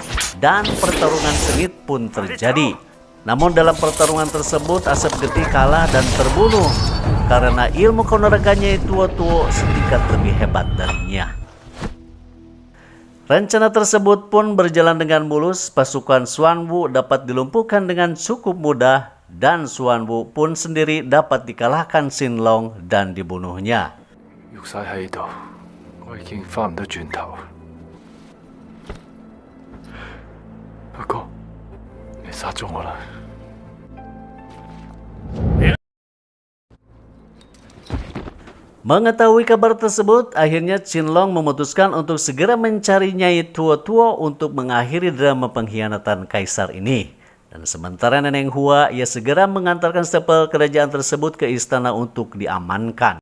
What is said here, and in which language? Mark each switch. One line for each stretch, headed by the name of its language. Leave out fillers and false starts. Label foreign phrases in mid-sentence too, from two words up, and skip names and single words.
Indonesian: Dan pertarungan sengit pun terjadi. Namun dalam pertarungan tersebut Asap Getih kalah dan terbunuh karena ilmu kanuraganya Tuo setingkat lebih hebat darinya. Rencana tersebut pun berjalan dengan mulus, pasukan Xuanwu dapat dilumpuhkan dengan cukup mudah dan Xuanwu pun sendiri dapat dikalahkan Xinlong dan dibunuhnya.
Cantonese: 玉璽喺度，我已經翻唔得轉頭。不過你殺咗我啦！
Indonesian: Mengetahui kabar tersebut, akhirnya Xinlong memutuskan untuk segera mencari Nyai Tuo untuk mengakhiri drama pengkhianatan kaisar ini. Dan sementara Neneng Hua, ia segera mengantarkan stempel kerajaan tersebut ke istana untuk diamankan.